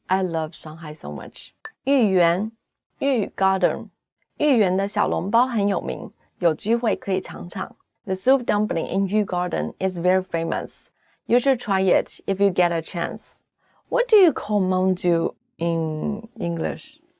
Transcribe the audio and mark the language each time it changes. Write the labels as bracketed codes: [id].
[en] I love Shanghai so much. 豫园 Yu Garden. [zh] 豫园的小笼包很有名，有机会可以尝尝。 [en] The soup dumpling in Yu Garden is very famous. You should try it if you get a chance. What do you call manju in English?